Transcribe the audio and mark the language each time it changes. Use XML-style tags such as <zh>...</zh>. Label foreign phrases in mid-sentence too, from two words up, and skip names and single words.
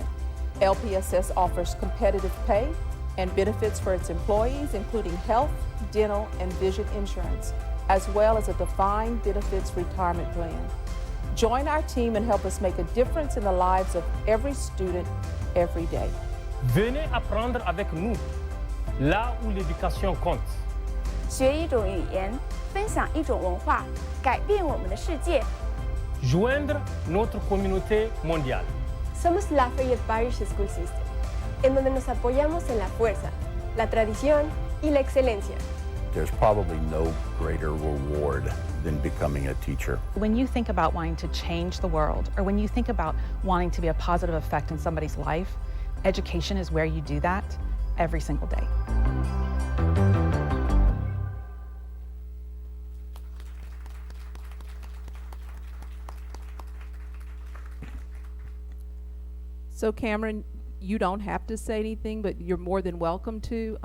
<en>LPSS offers competitive pay and benefits for its employees, including health, dental, and vision insurance, as well as a defined benefits retirement plan. Join our team and help us make a difference in the lives of every student, every day.</en> <fr>Venez apprendre avec nous, là où l'éducation compte.</fr> <zh>学一种语言，分享一种文化，改变我们的世界。</zh> <fr>Joindre notre communauté mondiale.</fr> <es>Somos Lafayette Parish School System, en donde nos apoyamos en la fuerza, la tradición y la excelencia.</es> <en>There's probably no greater reward than becoming a teacher. When you think about wanting to change the world, or when you think about wanting to be a positive effect in somebody's life, education is where you do that every single day. So Cameron, you don't have to say anything, but you're more than welcome to.</en>